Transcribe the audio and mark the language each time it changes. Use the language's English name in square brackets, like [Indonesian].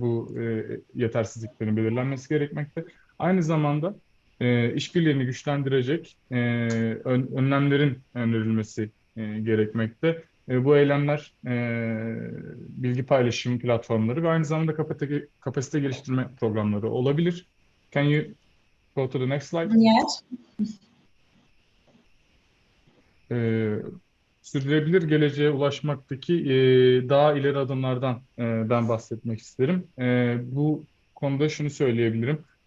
[Turkish] Bu yetersizliklerin belirlenmesi gerekmekte. Aynı zamanda işbirliğini güçlendirecek önlemlerin önerilmesi gerekmekte. Bu eylemler bilgi paylaşım platformları ve aynı zamanda kapasite geliştirme programları olabilir. [English] Can you go to the next slide? Yes. [Turkish] Sürdürülebilir geleceğe ulaşmaktaki daha ileri adımlardan ben bahsetmek isterim. Bu konuda şunu söyleyebilirim.